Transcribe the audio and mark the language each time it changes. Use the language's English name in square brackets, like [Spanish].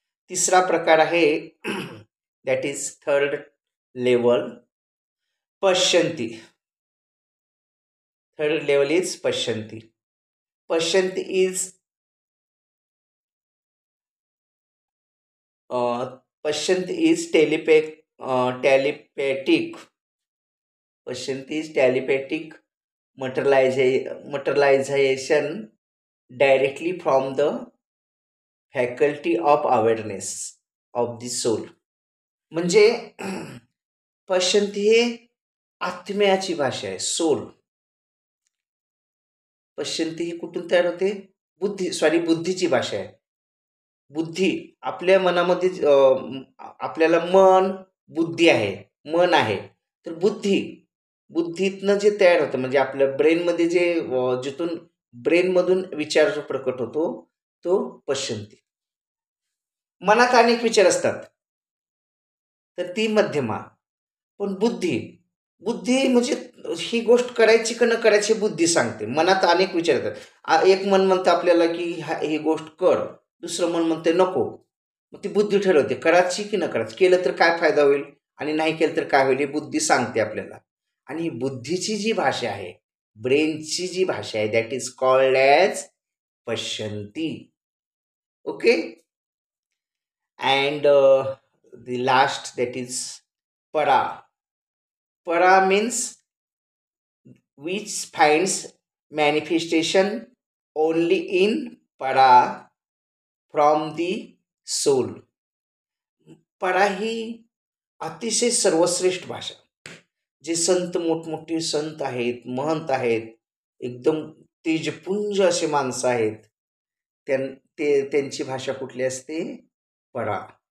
[Marathi] तिसरा प्रकार आहे [English] That is third level पश्यंती. Third level is पश्यंती. पश्यंती इज पश्यंती इज टेलिपॅथिक. पश्यंती is telepathic materialization directly from the faculty of awareness of the soul. [Marathi] म्हणजे पश्यंती हे आत्म्याची भाषा आहे, soul. पश्यंती ही कुठून तयार होते? बुद्धीची भाषा आहे. बुद्धी आपल्या मनामध्ये आपल्याला मन, बुद्धी आहे, मन आहे. तर बुद्धीतनं जे तयार होतं म्हणजे आपल्या ब्रेनमध्ये जे जिथून ब्रेनमधून विचार जो प्रकट होतो, तो पश्यंती. मनात अनेक विचार असतात, तर ती मध्यमा. पण बुद्धी म्हणजे ही गोष्ट करायची का न करायची बुद्धी सांगते. मनात अनेक विचार येतात. एक मन म्हणतं आपल्याला, की ही गोष्ट कर. दुसरं मन म्हणते नको. मग ती बुद्धी ठरवते करायची की न करायची. केलं तर काय फायदा होईल आणि नाही केलं तर काय होईल हे बुद्धी सांगते आपल्याला. आणि ही बुद्धीची जी भाषा आहे, ब्रेनची जी भाषा आहे [English] that is called as [Marathi] पश्यंती. [English] Okay. And the last that is para. Para means which finds manifestation only in para from the soul. [Marathi] para ही अतिशय सर्वश्रेष्ठ भाषा. जे संत मोठमोठे संत आहेत, महंत आहेत, एकदम तेजपुंज असे माणसं आहेत. त्यां त्यांची भाषा कुठली असते? परा.